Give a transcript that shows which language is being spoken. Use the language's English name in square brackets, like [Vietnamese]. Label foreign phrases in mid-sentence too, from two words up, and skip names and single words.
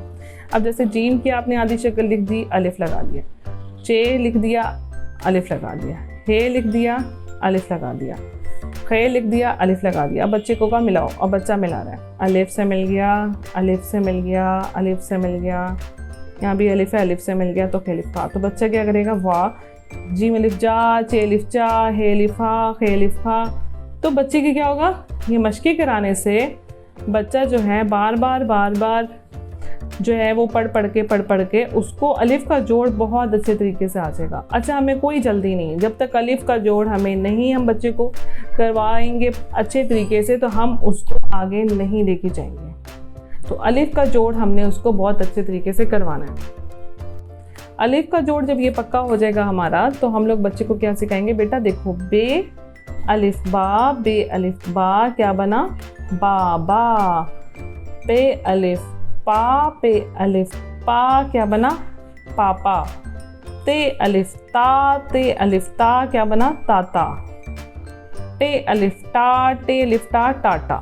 [Hindi] अब जैसे जीम की आपने आधी शक्ल लिख दी, अलिफ लगा दिया, चे लिख दिया, अलिफ लगा दिया, हे लिख दिया, अलिफ लगा दिया, खे लिख दिया, अलिफ लगा दिया। अब बच्चे को कहा मिलाओ, और बच्चा मिला रहा है। अलिफ से मिल गया, अलिफ से मिल गया, अलिफ से मिल गया, यहाँ भी अलिफ है, अलिफ से मिल गया तो खे लिफ खा। तो बच्चा क्या करेगा, वाह, जी में लिफ जा, चे लिफ चा, हे लिफा, खे लिफ खा। तो बच्चे की क्या होगा, ये मशक़ी कराने से बच्चा जो है बार बार जो है वो पढ़ के उसको अलिफ का जोड़ बहुत अच्छे तरीके से आ जाएगा। अच्छा, हमें कोई जल्दी नहीं, जब तक अलिफ का जोड़ हमें नहीं हम बच्चे को करवाएंगे अच्छे तरीके से तो हम उसको आगे नहीं लेके जाएंगे। तो अलिफ का जोड़ हमने उसको बहुत अच्छे तरीके से करवाना है। अलिफ का जोड़ जब ये पक्का हो जाएगा हमारा, तो हम लोग बच्चे को क्या सिखाएंगे, बेटा देखो, बे अलिफ बा, बे अलिफ बा क्या बना, बा। पे अलिफ पा, पे अलिफ पा क्या बना, पापा। ते अलिफ ता क्या बना, ताता। टे अलिफ टा, टाटा।